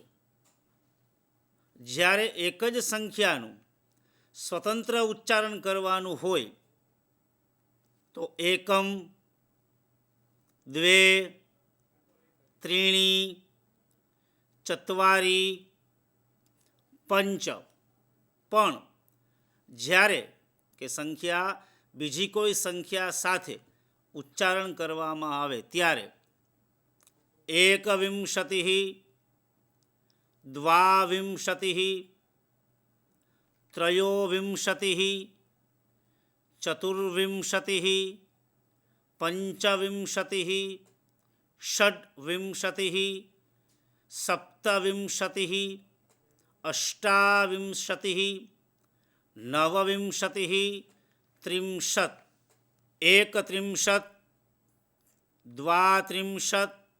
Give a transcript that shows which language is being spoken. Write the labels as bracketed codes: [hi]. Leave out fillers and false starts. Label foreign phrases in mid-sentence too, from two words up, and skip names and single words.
[gu] જ્યારે એક જ સંખ્યાનું સ્વતંત્ર ઉચ્ચારણ કરવાનું હોય તો [sa] एकम्, द्वे, त्रीणि, चत्वारि, पञ्च. [gu] પણ જ્યારે કે સંખ્યા બીજી કોઈ સંખ્યા સાથે ઉચ્ચારણ કરવામાં આવે ત્યારે એકવિંશતિઃ, [sa] द्वाविंशतिः त्रयोविंशतिः चतुर्विंशतिः पंचविंशतिः षड्विंशतिः सप्तविंशतिः अष्टाविंशतिः नवविंशतिः त्रिंशत् एकत्रिंशत् द्वात्रिंशत्